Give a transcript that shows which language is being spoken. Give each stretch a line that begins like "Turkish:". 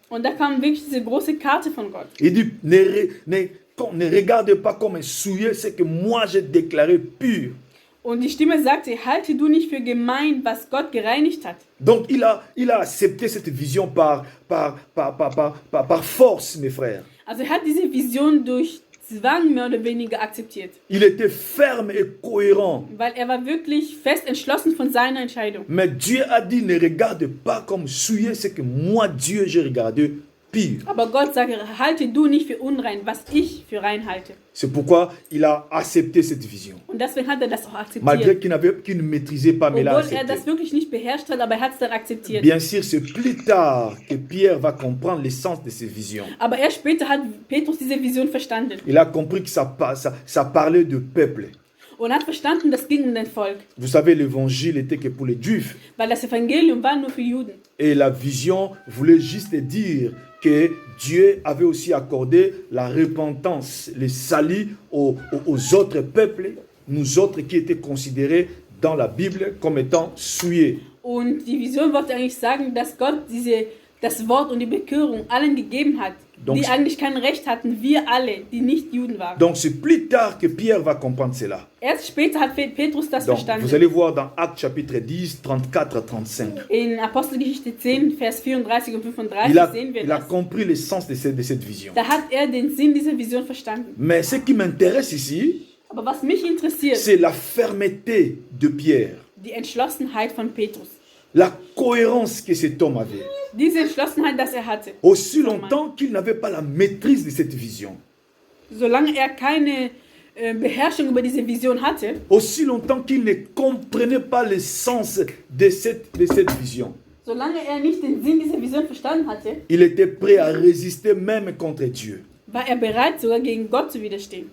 German: Und da kam wirklich diese große Karte von Gott.
French: Il dit, ne regarde pas comme un souillé ce que moi j'ai déclaré pur.
German: Und die Stimme sagte, halte du nicht für gemein, was Gott gereinigt hat.
French: Donc il a accepté cette vision par force, mes frères.
German: Also er hat diese Vision durch Zwang mehr oder weniger akzeptiert.
French: Il était ferme et cohérent.
German: Weil er war wirklich fest entschlossen von seiner Entscheidung.
French: Mais Dieu a dit, ne regarde pas comme souillé ce que moi, Dieu, j'ai regardé pur.
German: Aber Gott sagt, halte du nicht für unrein, was ich für rein halte.
French: C'est pourquoi il a accepté cette vision.
German: Und deswegen hat er das auch
French: Malgré
German: akzeptiert.
French: qu'il ne maîtrisait pas, mais il a
German: Obwohl er
French: accepté.
German: das wirklich nicht beherrscht hat, aber er hat es dann akzeptiert.
French: Bien sûr, c'est plus tard que Pierre va comprendre l'essence de ces visions.
German: Aber erst später hat Petrus diese Vision verstanden.
French: Il a compris que ça parlait de peuple.
German: Und hat verstanden, das ging um den Volk.
French: Vous savez, l'évangile était que pour les Juifs.
German: Weil das Evangelium war nur für Juden.
French: Et la vision voulait juste dire que Dieu avait aussi accordé la repentance, le salut aux autres peuples, nous autres qui étaient considérés dans la Bible comme étant souillés.
German: Und die Vision wollte eigentlich sagen, dass Gott das Wort und die Bekehrung allen gegeben hat,
French: Donc-
German: die eigentlich kein Recht hatten, wir alle, die nicht Juden waren.
French: Donc c'est plus tard que Pierre va comprendre cela.
German: Erst später hat Petrus das
French: Donc
German: verstanden.
French: vous allez voir dans Actes chapitre 10, 34 à 35.
German: In Apostelgeschichte 10, Vers 34 und 35
French: Il a,
German: sehen wir
French: il a
German: das.
French: compris le sens de cette vision.
German: Da hat er den Sinn dieser Vision verstanden.
French: Mais ce qui m'intéresse ici,
German: Aber was mich interessiert,
French: c'est la fermeté de Pierre,
German: die Entschlossenheit von Petrus.
French: la cohérence que cet homme avait.
German: Diese Entschlossenheit, dass er hatte.
French: Aussi longtemps qu'il n'avait pas la maîtrise de cette vision,
German: Solange er keine Beherrschung über diese Vision hatte,
French: aussi longtemps qu'il ne comprenait pas le sens de cette vision,
German: solange er nicht den Sinn dieser Vision verstanden hatte,
French: il était prêt à résister même contre Dieu.
German: war er bereit, sogar gegen Gott zu widerstehen.